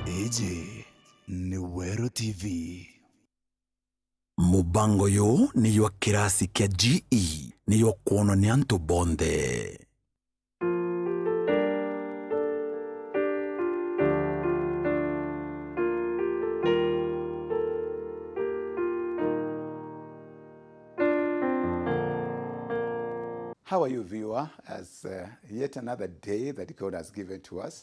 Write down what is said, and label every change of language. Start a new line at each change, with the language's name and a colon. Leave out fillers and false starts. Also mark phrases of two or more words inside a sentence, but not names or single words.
Meru: Iji ni Meru TV. Mubango yo ni yo kirasi kia GE ni yo kuono ni anto bonde.
English: How are you, viewer, as yet another day that God has given to us.